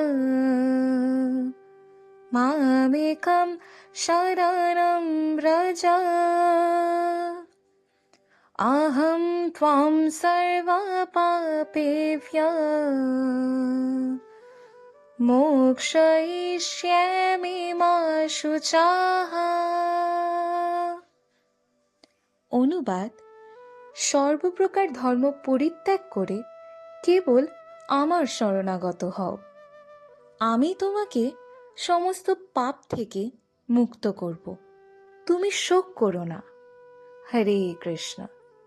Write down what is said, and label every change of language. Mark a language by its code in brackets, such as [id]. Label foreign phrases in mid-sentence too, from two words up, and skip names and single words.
[sa] मामेकं शरणं व्रज अहं त्वां सर्वपापेभ्यः मोक्षयिष्यामि मा शुचः। [bn] অনুবাদ: সর্বপ্রকার ধর্ম পরিত্যাগ করে কেবল আমার শরণাগত হও, আমি তোমাকে সমস্ত পাপ থেকে মুক্ত করব। তুমি শোক করো না। হরে কৃষ্ণ।